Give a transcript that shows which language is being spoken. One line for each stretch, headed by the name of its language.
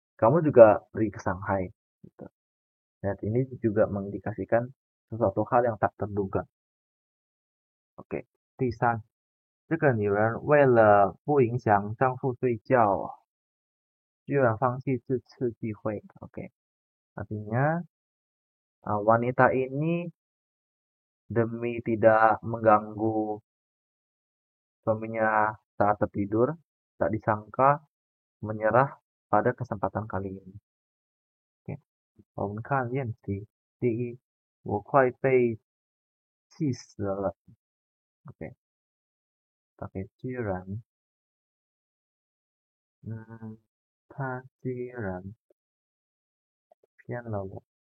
Indonesian: Kamu juga pergi ke Shanghai. Gitu. Dan ini juga mengindikasikan sesuatu hal yang tak terduga. Oke, 第三，
Chinese: 这个女人为了不影响丈夫睡觉，居然放弃这次机会.
Indonesian: Oke, artinya wanita ini demi tidak mengganggu suaminya saat tertidur, tak disangka menyerah pada kesempatan kali ini.
Chinese: Oke, 我们看练习第一，我快被气死了。 Oke, pakai 居然，他居然骗了我。